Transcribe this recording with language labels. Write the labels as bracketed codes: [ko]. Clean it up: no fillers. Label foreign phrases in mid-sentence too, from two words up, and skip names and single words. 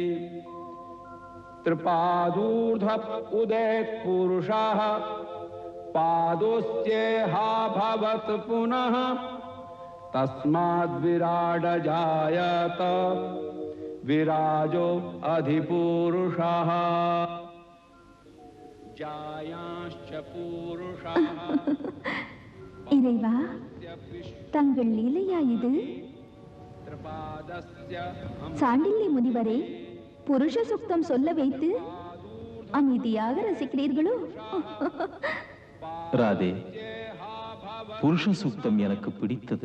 [sa] त्रिपादूर्ध्व उदेत् पुरुषाः पादोस्येहा भवत् पुनः तस्माद् विराड जायत विराजो अधिपुरुषः जायांश्च पुरुषः [ta] இறைவா, தங்கள் லீலையா இது? சாண்டில்ய முனிவரே, புருஷ சுக்தம் சொல்ல வைத்து அமைதியாக ரசிக்கிறீர்களோ? ராதே, புருஷ சூக்தம் எனக்கு பிடித்தது.